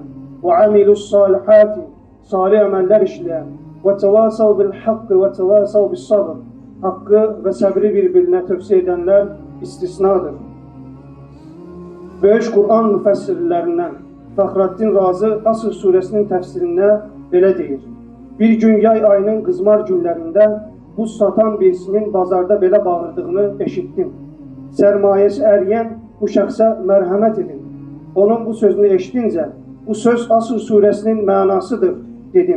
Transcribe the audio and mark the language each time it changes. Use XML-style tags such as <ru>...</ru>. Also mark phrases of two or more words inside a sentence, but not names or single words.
<ar>وعملوا الصالحات,</ar> <tr>salih emeller işleyen.</tr> <ar>وتواصوا بالحق وتواصوا بالصبر.</ar> <tr>Hakkı ve sabri birbirine tövsiye edenler istisnadır.</tr> <az>Böyük Kur'an müfessirlerinden Fəxrəddin Razı Asr suresinin tefsirinde belə deyir. Bir gün yay ayının qızmar günlərində buz satan birisinin bazarda belə bağırdığını eşittim. Sermayesi əriyən bu şəxsə mərhəmət edin. Onun bu sözünü eşitincə, bu söz Asr suresinin mənasıdır dedim.</az>